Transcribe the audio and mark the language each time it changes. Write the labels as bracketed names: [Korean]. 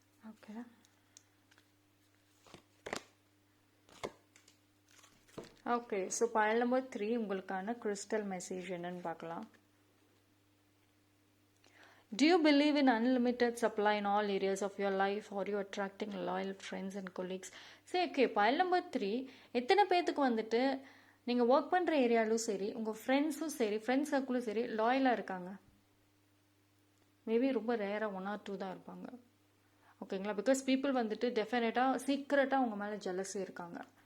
[Tamil] Okay, okay. So file number 3 உங்களுக்கான crystal message என்னன்னு பார்க்கலாம். [English] Do you believe in unlimited supply in all areas of your life, or you attracting loyal friends and colleagues? [Tamil] சரி, okay. File number 3 எத்தனை பேர்த்துக்கு வந்துட்டு நீங்கள் work பண்ணுற ஏரியாலும் சரி, உங்கள் ஃப்ரெண்ட்ஸும் சரி, ஃப்ரெண்ட்ஸ் சர்க்கிளும் சரி லாயலாக இருக்காங்க? மேபி ரொம்ப ரேராக 1 or 2 தான் இருப்பாங்க. ஓகேங்களா? பிகாஸ் பீப்புள் வந்துட்டு டெஃபினட்டாக சீக்ரெட்டாக உங்கள் மேலே ஜெலஸி இருக்காங்க.